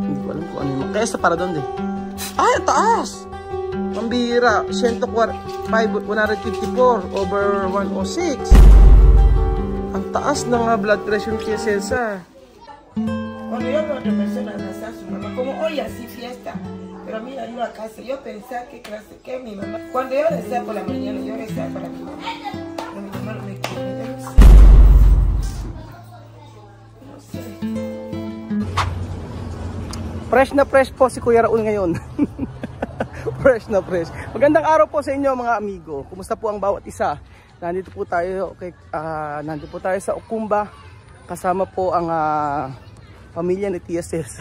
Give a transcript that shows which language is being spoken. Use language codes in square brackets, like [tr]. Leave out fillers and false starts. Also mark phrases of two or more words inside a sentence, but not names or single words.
[tl] ko alam kung ano yung... Kaya sa para doon din. Ay, taas! Pambira, 154 over 106. Ang taas ng blood pressure ni Tia Celsa. [es] Cuando yo veo a otra persona abrazar a su mamá, como hoy así fiesta, pero mira, yo a casa, yo pensaba que clase que mi mamá, cuando yo rezaba por la mañana, yo rezaba para mi mamá, pero mi mamá no me quiere, yo no sé. No sé. [tl] Fresh na fresh po si Kuya Raul ngayon. Fresh na fresh. Magandang araw po sa inyo mga amigo. Kumusta po ang bawat isa? Nandito po tayo sa Okumba. Kasama po ang pamilya ni Tia Celsa.